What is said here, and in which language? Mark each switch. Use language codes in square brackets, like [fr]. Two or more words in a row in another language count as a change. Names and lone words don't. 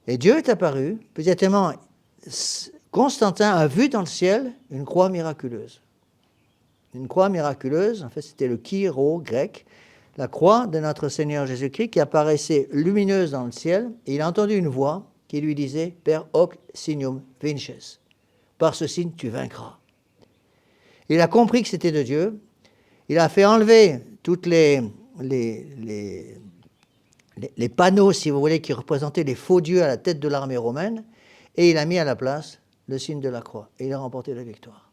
[fr] Et Dieu est apparu, immédiatement, Constantin a vu dans le ciel une croix miraculeuse. Une croix miraculeuse, en fait c'était le Kyro grec, la croix de notre Seigneur Jésus-Christ qui apparaissait lumineuse dans le ciel, et il a entendu une voix qui lui disait « [la] Per hoc signum vinces [fr] » « Par ce signe tu vaincras ». Il a compris que c'était de Dieu, il a fait enlever toutes les panneaux, si vous voulez, qui représentaient les faux dieux à la tête de l'armée romaine, et il a mis à la place le signe de la croix, et il a remporté la victoire.